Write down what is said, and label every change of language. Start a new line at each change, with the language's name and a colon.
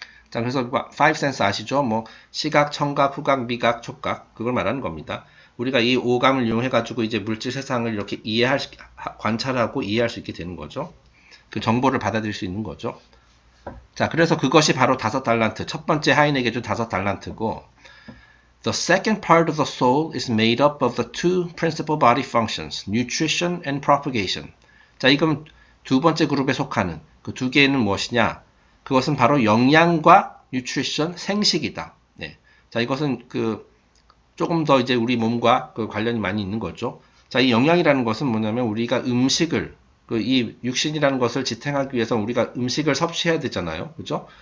Korean: 자, 그래서 five sense 아시죠? 뭐 시각, 청각, 후각, 미각, 촉각 그걸 말하는 겁니다. 우리가 이 오감을 이용해 가지고 이제 물질 세상을 이렇게 관찰하고 이해할 수 있게 되는 거죠. 그 정보를 받아들일 수 있는 거죠. 자, 그래서 그것이 바로 5달란트. 첫 번째 하인에게 준 5달란트고,
English: the second part of the soul is made up of the two principal body functions, nutrition and propagation.
Korean: 자, 이건 두 번째 그룹에 속하는 그 두 개는 무엇이냐? 그것은 바로 영양과 nutrition, 생식이다. 네. 자, 이것은 조금 더 이제 우리 몸과 관련이 많이 있는 거죠. 자, 이 영양이라는 것은 뭐냐면 우리가 음식을, 이 육신이라는 것을 지탱하기 위해서 우리가 음식을 섭취해야 되잖아요. 그죠?